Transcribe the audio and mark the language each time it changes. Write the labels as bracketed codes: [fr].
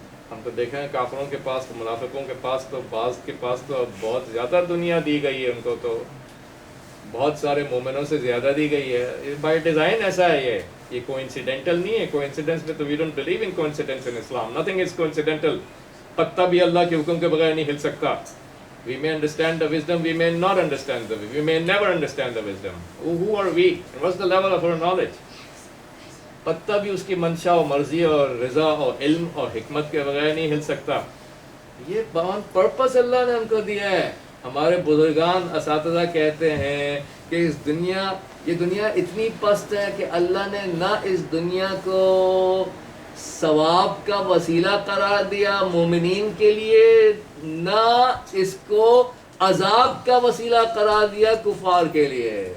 [ur] ہم تو دیکھیں کافروں کے پاس، منافقوں کے پاس تو بعض کے پاس تو اب بہت زیادہ دنیا دی گئی ہے، ان کو تو بہت سارے مومنوں سے زیادہ دی گئی ہے. [en] by design [ur] ایسا ہے، یہ کوئنسیڈنٹل نہیں ہے. کوئنسیڈنس میں تو [en] We don't believe in coincidence in Islam. Nothing is coincidental. [ur] پتا بھی اللہ کے حکم کے بغیر نہیں ہل سکتا. [en] We may understand the wisdom, we may not understand the wisdom, we may never understand the wisdom. Who are we? And what's the level of our knowledge? [ur] پتہ بھی اس کی منشا اور مرضی اور رضا اور علم اور حکمت کے بغیر نہیں ہل سکتا. یہ باون پرپس اللہ نے ہم کو دیا ہے. ہمارے بزرگان اساتذہ کہتے ہیں کہ اس دنیا، یہ دنیا اتنی پست ہے کہ اللہ نے نہ اس دنیا کو ثواب کا وسیلہ قرار دیا مومنین کے لیے، نہ اس کو عذاب کا وسیلہ قرار دیا کفار کے لیے.